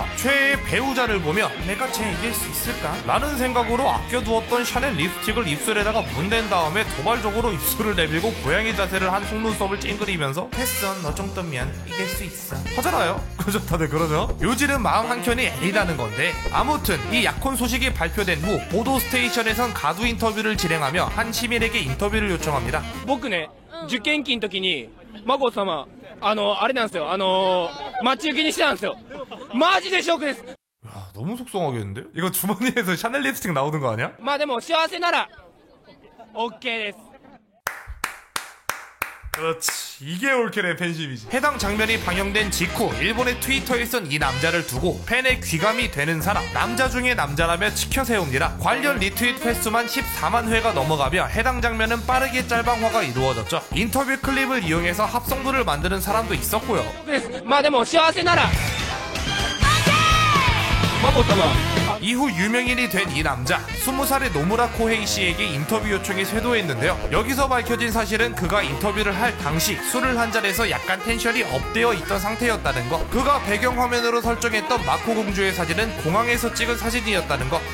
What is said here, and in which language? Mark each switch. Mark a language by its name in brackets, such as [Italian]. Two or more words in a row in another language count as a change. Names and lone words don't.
[Korean] 최애의 배우자를 보며 내가 쟤 이길 수 있을까? 라는 생각으로 아껴두었던 샤넬 립스틱을 입술에다가 문댄 다음에 도발적으로 입술을 내밀고 고양이 자세를 한 속눈썹을 찡그리면서 했어, 너 정도면 이길 수 있어 하잖아요. 그죠? 다들 그러죠? 요지는 마음 한켠이 애리다는 건데 아무튼 이 약혼 소식이 발표된 후 보도 스테이션에선 가두 인터뷰를 진행하며 한 시민에게 인터뷰를 요청합니다. [Japanese] 僕ね、受験期の時に、眞子さま、あれなんですよ、待ち受けにしてたんですよ。マジでショックです。 [Korean] 야, 너무 속상하겠는데? 이거 주머니에서 샤넬 립스틱 나오는 거 아니야? [Japanese] まあでも幸せなら OK です。 [Korean] 그렇지, 이게 올케의 팬심이지. 해당 장면이 방영된 직후 일본의 트위터에선 이 남자를 두고 팬의 귀감이 되는 사람, 남자 중에 남자라며 치켜세웁니다. 관련 리트윗 횟수만 14만 회가 넘어가며 해당 장면은 빠르게 짤방화가 이루어졌죠. 인터뷰 클립을 이용해서 합성도를 만드는 사람도 있었고요. [Japanese] まあでも幸せなら 眞子さま [Korean] 이후 유명인이 된 이 남자, 20살의 노무라 코헤이 씨에게 인터뷰 요청이 쇄도했는데요. 여기서 밝혀진 사실은 그가 인터뷰를 할 당시 술을 한 잔에서 약간 텐션이 업되어 있던 상태였다는 거. 그가 배경화면으로 설정했던 마코 공주의 사진은 공항에서 찍은 사진이었다는 거.